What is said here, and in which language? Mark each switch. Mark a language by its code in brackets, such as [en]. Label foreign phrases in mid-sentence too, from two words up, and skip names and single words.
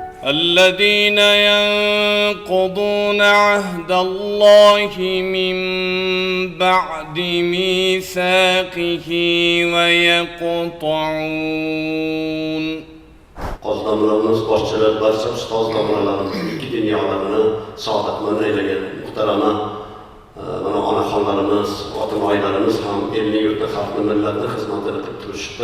[ar] الذين ينقضون عهد الله من بعد ميثاقه ويقطعون [uz] Qozonlarimiz, boshchilar, barcha ustoz domlalarimiz ikki dunyolarni saodatmand aylagan muhtarama mana onaxonlarimiz, ota-onalarimiz ham elni yurtni, xalqni, millatni xizmatini qilib turishibdi.